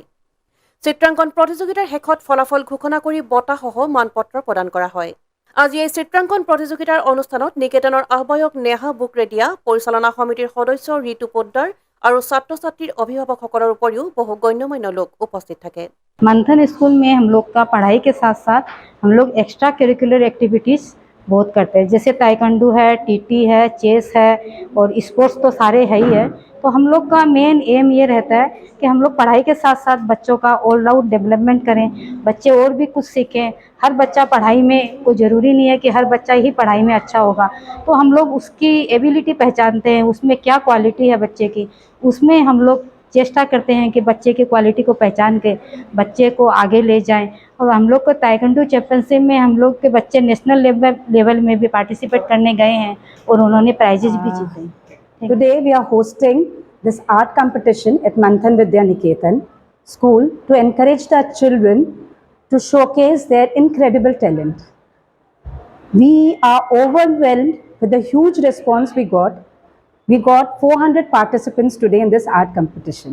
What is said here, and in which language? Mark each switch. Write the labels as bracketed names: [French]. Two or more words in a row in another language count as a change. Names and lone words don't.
[Assamese] চিত্ৰাংকন প্ৰতিযোগিতাৰ শেষত ফলাফল ঘোষণা কৰি বঁটাসহ মানপত্ৰ প্ৰদান কৰা হয়। আজি এই চিত্ৰাংকন প্ৰতিযোগিতাৰ অনুষ্ঠানত নিকেতনৰ আহ্বায়ক নেহা বুকৰেডিয়া, পৰিচালনা সমিতিৰ সদস্য ঋতু পোদ্দাৰ আৰু ছাত্ৰ ছাত্ৰীৰ অভিভাৱকসকলৰ উপৰিও বহু গণ্যমান্য লোক উপস্থিত থাকে। [Hindi] मंथन स्कूल में हम लोग का पढ़ाई के साथ साथ हम लोग [English] extra curricular activities [Hindi] बहुत करते हैं, जैसे ताइक्वांडो है, टीटी है, चेस है और स्पोर्ट्स तो सारे है ही है। तो हम लोग का [English] main aim [Hindi] ये रहता है कि हम लोग पढ़ाई के साथ साथ बच्चों का [English] all round development [Hindi] करें, बच्चे और भी कुछ सीखें। हर बच्चा पढ़ाई में, कोई ज़रूरी नहीं है कि हर बच्चा ही पढ़ाई में अच्छा होगा। तो हम लोग उसकी एबिलिटी पहचानते हैं, उसमें क्या क्वालिटी है बच्चे की, उसमें हम लोग चेष्टा करते हैं कि बच्चे की क्वालिटी को पहचान के बच्चे को आगे ले जाएं। और हम लोग को ताइक्वांडो चैंपियनशिप में हम लोग के बच्चे [English] national level [Hindi] में भी पार्टिसिपेट करने गए हैं और उन्होंने प्राइजेज भी जीते हैं। [English] Today we are hosting this art competition at Manthan Vidya Niketan School to encourage the children to showcase their incredible talent. We are overwhelmed with the huge response we got. We got 400 participants today in this art competition.